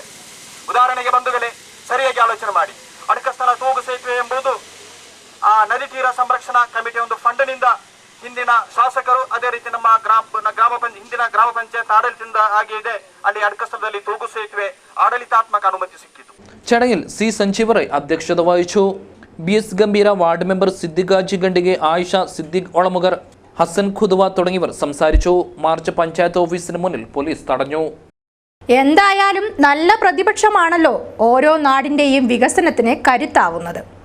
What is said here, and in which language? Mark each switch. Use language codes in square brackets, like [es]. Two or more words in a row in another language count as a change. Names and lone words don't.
[kn] ಉದಾಹರಣೆಗೆ ಬಂಧುಗಳೇ, ಸರಿಯಾಗಿ ಆಲೋಚನೆ ಮಾಡಿ. ಅಡಕಸ್ಥಳ ತೂಗು ಸೇತುವೆ ಎಂಬುದು ಆ ನದಿ ತೀರ ಸಂರಕ್ಷಣಾ ಕಮಿಟಿ ಒಂದು ಫಂಡ್ನಿಂದ ಹಿಂದಿನ ಶಾಸಕರು, ಅದೇ ರೀತಿ ನಮ್ಮ ಹಿಂದಿನ ಗ್ರಾಮ ಪಂಚಾಯತ್ ಆಡಳಿತದಿಂದ ಆಗಿದೆ. ಅಲ್ಲಿ ಅಡಕಸ್ಥಳದಲ್ಲಿ ತೂಗು ಸೇತುವೆ ಆಡಳಿತಾತ್ಮಕ ಅನುಮತಿ ಸಿಕ್ಕಿತು. [ml] ചടങ്ങിൽ C. സഞ്ജീവ് റൈ അധ്യക്ഷത വഹിച്ചു. BS ഗംഭീര, വാർഡ് മെമ്പർ സിദ്ദിഖ് ഹാജി ഗണ്ടികെ, ആയിഷ, സിദ്ദിഖ് ഒളമുഗർ, ഹസൻ ഖുദ്വ തുടങ്ങിയവർ സംസാരിച്ചു. മാർച്ച് പഞ്ചായത്ത് ഓഫീസിന് മുന്നിൽ പോലീസ് തടഞ്ഞു. എന്തായാലും നല്ല പ്രതിപക്ഷമാണല്ലോ ഓരോ നാടിന്റെയും വികസനത്തിന് കരുത്താവുന്നത്.